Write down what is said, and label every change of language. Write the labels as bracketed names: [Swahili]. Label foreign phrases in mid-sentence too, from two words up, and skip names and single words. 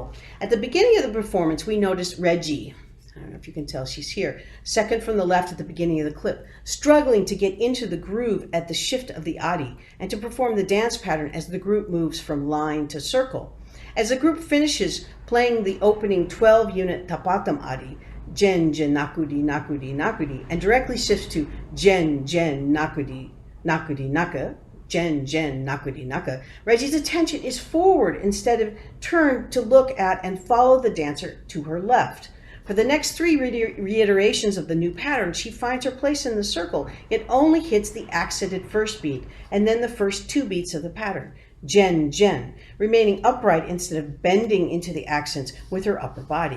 [English] At the beginning of the performance, we noticed Reggie. I don't know if you can tell, she's here, second from the left at the beginning of the clip, struggling to get into the groove at the shift of the adi and to perform the dance pattern as the group moves from line to circle. As the group finishes playing the opening 12-unit tapatam adi, Jen, Jen, Nakudi, Nakudi, Nakudi, and directly shifts to Jen, Jen, Nakudi, Nakudi, Naka, Jen, Jen, Nakudi, Naka, Reggie's attention is forward instead of turned to look at and follow the dancer to her left. For the next 3 reiterations of the new pattern, she finds her place in the circle, yet only hits the accented first beat and then the first 2 beats of the pattern, Jen, Jen, remaining upright instead of bending into the accents with her upper body.